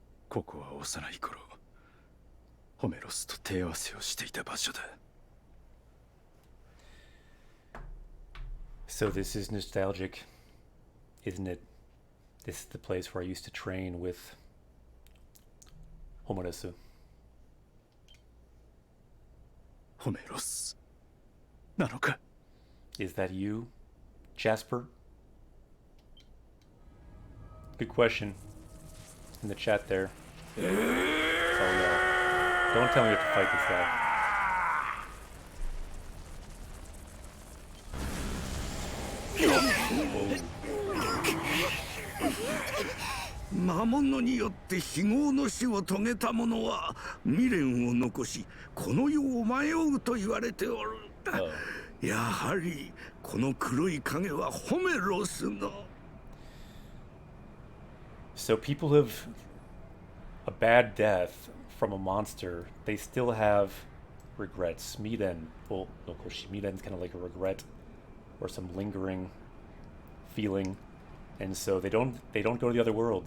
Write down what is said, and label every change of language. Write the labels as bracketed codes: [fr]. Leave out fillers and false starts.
[ja] ここは幼い頃、ホメロスと手合わせをしていた場所だ。 [en] So this is nostalgic, isn't it? This is the place where I used to train with Homerosu. [ja] ホメロスなのか？ [en] Is that you, Jasper? Good question. In the chat there. Oh no. Don't tell me we have to fight this guy. [ja] 魔物によって非業の死を遂げた者は未練を残しこの世を迷うと言われておる。やはりこの黒い影はホメロスの。 [en] So people have a bad death from a monster. They still have regrets. Miden, well, of course, Miden's kind of like a regret or some lingering feeling, and so they don't go to the other world.